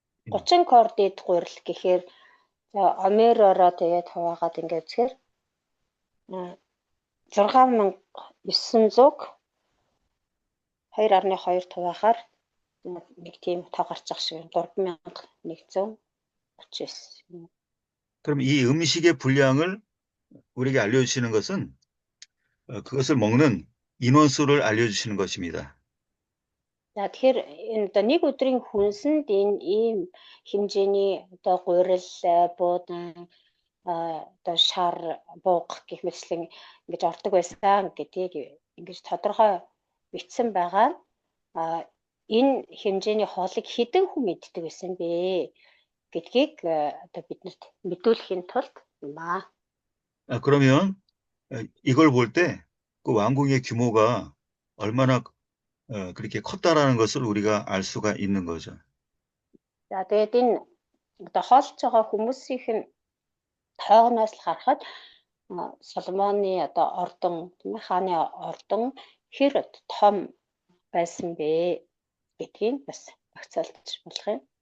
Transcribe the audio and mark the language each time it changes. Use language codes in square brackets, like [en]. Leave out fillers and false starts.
[mn] 30 кор дээд гурил гэхээр омеророо тэгээд хуваагаад ингээд үзэхээр 6,900 2.2 хуваахаар нэг тийм тоо гарч ах шиг 3,139. [ko] 그럼 이 음식의 분량을 우리에게 알려주시는 것은 그것을 먹는 인원수를 알려주시는 것입니다. [mn] За тэгэхээр энэ одоо нэг өдрийн хүнсэнд энэ ийм хэмжээний одоо гурил, буудан, одоо шар, бууг гэх мэтлэн ингэж ордог байсан гэдгийг ингэж тодорхой бичсэн байгаа. Энэ хэмжээний хоолыг хэдэн хүн иддэг байсан бэ гэдгийг одоо биднэрт мэдүүлэхийн тулд юмаа. [ko] 그러면 이걸 볼 때 그 왕궁의 규모가 얼마나 그렇게 컸다라는 것을 우리가 알 수가 있는 거죠. [mn] За тэгээд энэ одоо хоолж байгаа хүмүүсийн тоогноос л харахад Соломоны одоо ордон, тийм ээ, хааны ордон хэр том байсан бэ гэдгийг бас багцаалж болох юм.